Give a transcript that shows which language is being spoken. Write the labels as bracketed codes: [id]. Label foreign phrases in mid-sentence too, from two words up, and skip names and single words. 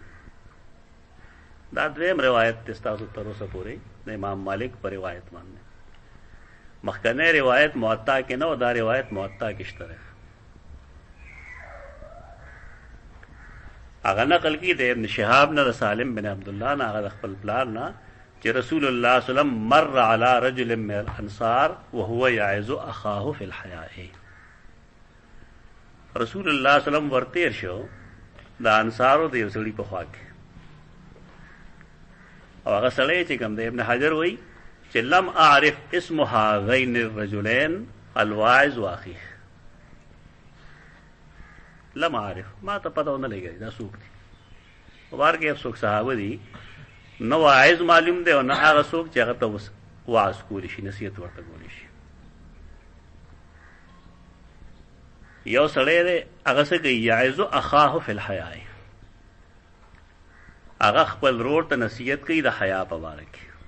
[ps] دا دویم روایت تاسو تر اوسه پورې د امام مالک پر روایت باندې. مخکنه روایت موطا کې نه، دا روایت موطا کې شته. هغه نقل کی د ابن شهاب نه، سالم بن عبد الله نه، هغه خپل پلان نه چې رسول الله [ar] صلی الله علیه وسلم مر علی رجل من الانصار وهو يعظ اخاه في الحياء. [ps] رسول الله [ar] صلی الله علیه وسلم [ps] ورتیر شو د انصارو د یو سړي په خوا کې، او هغه سړی چې کوم د ابن حجر وایي چې [ar] لم اعرف اسم هذين الرجلين الواعظ واخيه. لم اعرف، [ps] ما ته پته ونه لګی دا څوک دي. وبار کې څوک صحابه دي نو واعظ معلوم دی او نه هغه څوک چې هغه ته واعظ کولی شي، نصیحت ورته کولی شي. یو سړی دی هغه څه کوي [ar] یعظ اخاه فی الحیاء، [ps] هغه خپل ورور ته نصیحت کوي د حیا په باره کې.